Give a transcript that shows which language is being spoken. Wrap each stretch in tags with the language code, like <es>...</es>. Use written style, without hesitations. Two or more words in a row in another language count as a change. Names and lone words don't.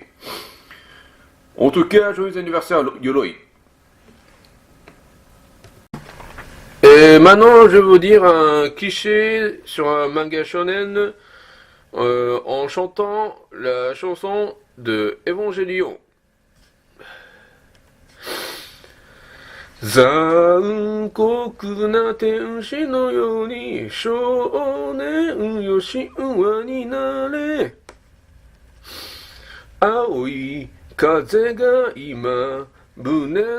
<fr>En tout cas, joyeux anniversaire Yoroi. Et maintenant, je vais vous dire un cliché sur un manga shonen en chantant la chanson de Evangelion.</fr> <ja>残酷な天使のように少年よ神話になれ青い風が今胸</ja>